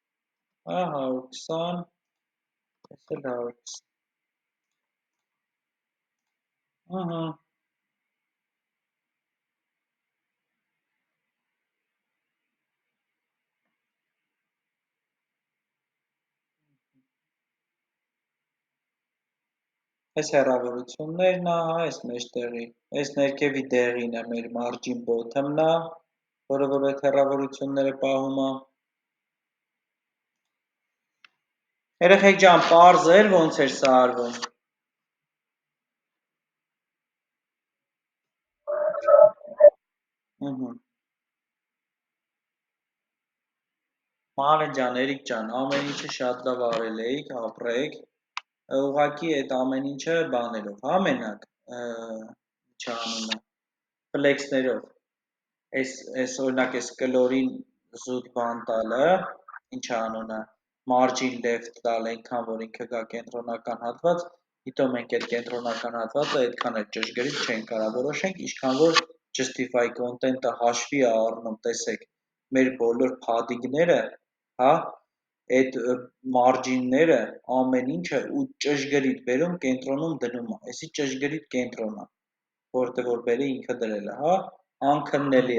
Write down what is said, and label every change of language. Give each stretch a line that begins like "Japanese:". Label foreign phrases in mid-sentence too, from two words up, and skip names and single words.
Armenian: 120, ես էլ 120, այս հեռավորություններն ա, այս մեջտեղի, այս ներքևի դեղին է մեր
English: margin bottom-
Armenian: ն ա, որը որ այդ հեռավորությունները պահում ա, երեխեք ջան, պարզ էր, ոնց էր սա արվում, Մանե ջան, Էրիկ ջան, ամեն ինչը շատ լավ արել էիք, ապրեք, ուղղակի այդ ամեն ինչը բաներով, հա մենակ, չանունը, ֆլեքսներով, այս օրինակ այս կլորին զուտ բան տալը, ինչ անունը,
English: margin left
Armenian: տալ, այնքան, որ ինքը գա կենտրոնական հատված, իտո մենք այդ կենտրոնական հատվածը այդքան էլ ճշգրիտ չենք կարա որոշենք, ինչքան որ
English: justify content-
Armenian: ը հաշվի է առնում, տեսեք, մեր բոլոր փադիգները, հա, այդ մարջինները, ամեն ինչը ու ճշգրիտ բերում կենտրոնում դնում է, այսի ճշգրիտ կենտրոնը, որտեղ որ բերի ինքը դրել է, հա, անքննելի